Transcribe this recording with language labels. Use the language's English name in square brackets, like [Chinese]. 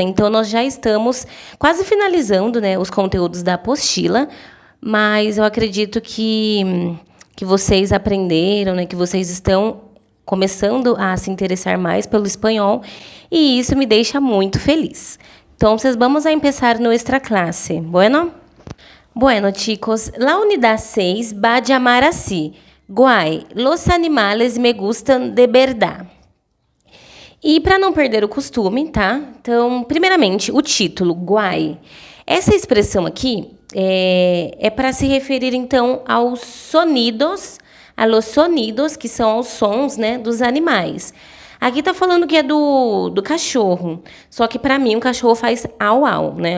[Portuguese] Então, nós já estamos quase finalizando, né, os conteúdos da apostila, mas eu acredito que vocês aprenderam, né, que vocês estão começando a se interessar mais pelo espanhol, e isso me deixa muito feliz. Então, [Spanish] vamos a empezar nuestra clase. Bueno? Bueno, chicos, la unidad 6 va a llamar así. Guay, los animales me gustan de verdad. [Portuguese] E para não perder o costume, tá? Então, primeiramente, o título, guay. Essa expressão aqui é para se referir, então, aos sonidos, [Spanish] a los sonidos, [Portuguese] que são os sons, né, dos animais. Aqui tá falando que é do cachorro. Só que para mim o cachorro faz au au, né?